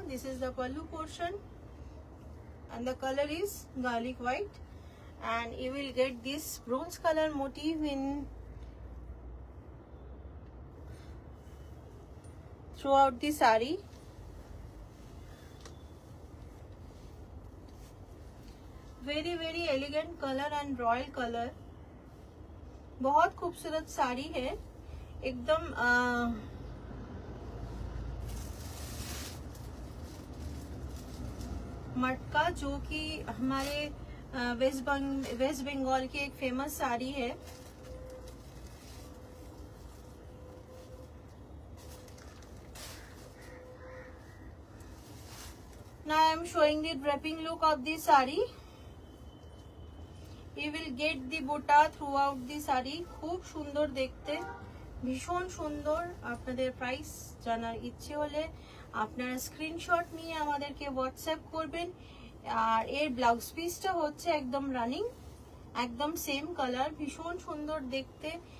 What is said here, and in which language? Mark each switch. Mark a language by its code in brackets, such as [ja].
[en] This is the pallu portion and the color is garlic white, and you will get this bronze color motif in throughout the saree. very elegant color and royal color. [hi] बहुत खूबसूरत साड़ी है एकदम मटका, जो कि हमारे waste Bengal की एक फेमस साड़ी है। [en] Now I am showing the draping look of the saree. You will get the butta throughout the saree. [bn] খুব সুন্দর দেখতে, ভীষণ সুন্দর। আপনাদের প্রাইস জানার ইচ্ছে হলে আপনারা স্ক্রিনশট নিয়ে আমাদেরকে হোয়াটসঅ্যাপ করবেন। আর এর ব্লাউজ পিসটা হচ্ছে একদম রানিং, একদম সেম কালার, ভীষণ সুন্দর দেখতে।